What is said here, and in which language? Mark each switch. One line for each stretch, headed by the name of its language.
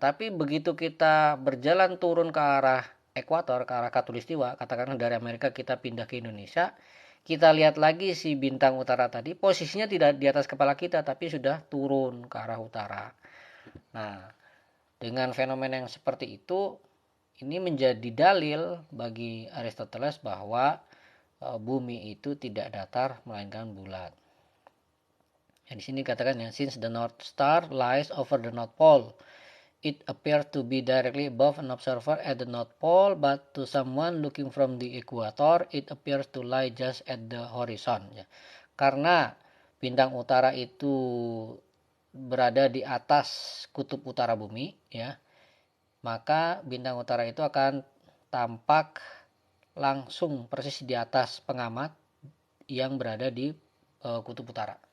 Indonesian: Tapi begitu kita berjalan turun ke arah ekuator, ke arah khatulistiwa, katakanlah dari Amerika kita pindah ke Indonesia, kita lihat lagi si bintang utara tadi, posisinya tidak di atas kepala kita, tapi sudah turun ke arah utara. Nah, dengan fenomena yang seperti itu ini menjadi dalil bagi Aristoteles bahwa bumi itu tidak datar melainkan bulat. Ya, di sini katakan ya,
English: since the North Star lies over the North Pole, it appears to be directly above an observer at the North Pole, but to someone looking from the equator, it appears to lie just at the horizon.
Indonesian: Ya. Karena bintang utara itu berada di atas kutub utara bumi, ya, maka bintang utara itu akan tampak langsung persis di atas pengamat yang berada di kutub utara.